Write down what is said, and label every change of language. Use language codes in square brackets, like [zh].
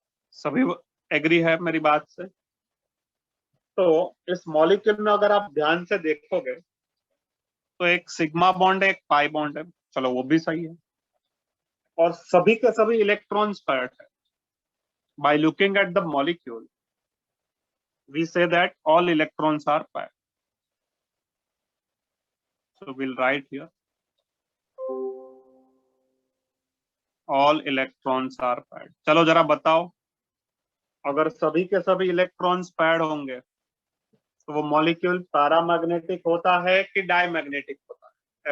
[hi] सभी एग्री है मेरी बात से? तो इस मॉलिक्यूल में अगर आप ध्यान से देखोगे तो एक सिग्मा बॉन्ड है, एक पाई बॉन्ड है, चलो वो भी सही है, और सभी के सभी इलेक्ट्रॉन्स पैयर्ड है। [en] By looking at the molecule we say that all electrons are paired. So we'll write here all electrons are paired. [hi] चलो जरा बताओ, अगर सभी के सभी इलेक्ट्रॉन्स पैड होंगे तो वो मॉलिक्यूल पैरामैग्नेटिक होता है कि डायमैग्नेटिक होता है?